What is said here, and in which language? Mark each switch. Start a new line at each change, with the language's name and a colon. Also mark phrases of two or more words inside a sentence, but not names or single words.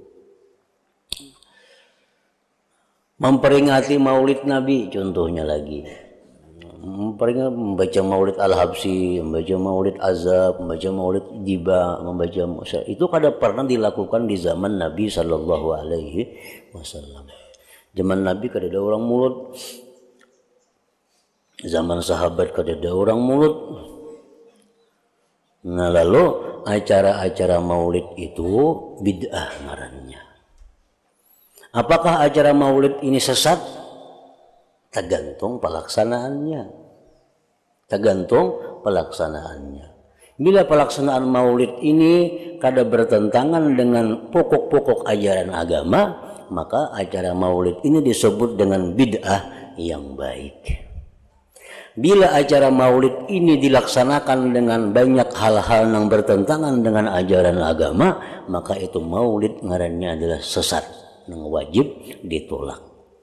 Indonesian: Memperingati maulid Nabi contohnya lagi. Membaca maulid Al-Habsyi, membaca maulid Azab, membaca maulid Jiba, membaca itu kada pernah dilakukan di zaman Nabi
Arabic: صلى الله عليه وسلم.
Indonesian: Zaman Nabi kada ada orang mulut, zaman sahabat kada ada orang mulut. Nah, lalu acara-acara maulid itu bid'ah ngarannya. Apakah acara maulid ini sesat? Tergantung pelaksanaannya. Tergantung pelaksanaannya. Bila pelaksanaan maulid ini kada bertentangan dengan pokok-pokok ajaran agama, maka acara maulid ini disebut dengan bid'ah yang baik. Bila acara maulid ini dilaksanakan dengan banyak hal-hal yang bertentangan dengan ajaran agama, maka itu maulid ngarannya adalah sesat, yang wajib ditolak.